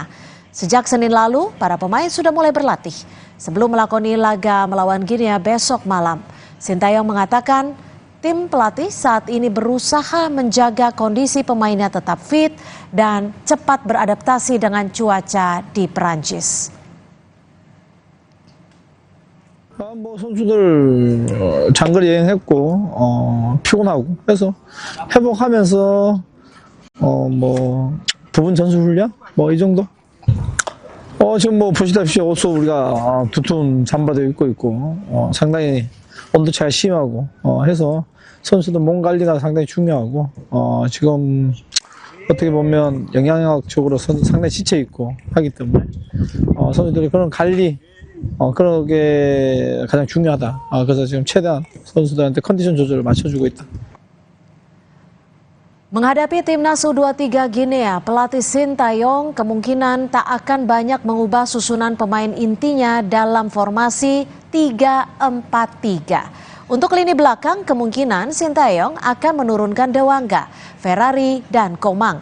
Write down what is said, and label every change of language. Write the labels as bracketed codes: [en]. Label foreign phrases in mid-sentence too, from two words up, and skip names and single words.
[id] Sejak Senin lalu, para pemain sudah mulai berlatih sebelum melakoni laga melawan Guinea besok malam. Shin Tae-yong mengatakan tim pelatih saat ini berusaha menjaga kondisi pemainnya tetap fit dan cepat beradaptasi dengan cuaca di Perancis. [ko] 선수들 장거리 여행했고 피곤하고 그래서 회복하면서 부분 전술 훈련 이 정도. 지금 보시다시피 옷도 우리가 두툼 잠바도 입고 있고 상당히 온도 차가 심하고 해서 선수도 몸 관리가 상당히 중요하고 지금 어떻게 보면 영향력적으로 상당히 지쳐 있고 하기 때문에 선수들이 그런 관리 그런 게 가장 중요하다. 그래서 지금 최대한 선수들한테 컨디션 조절을 맞춰주고 있다. [id] Menghadapi timnas U23 Guinea, pelatih Sintayong kemungkinan tak akan banyak mengubah susunan pemain intinya dalam formasi 3-4-3. Untuk lini belakang, kemungkinan Sintayong akan menurunkan Dewangga, Ferrari, dan Komang.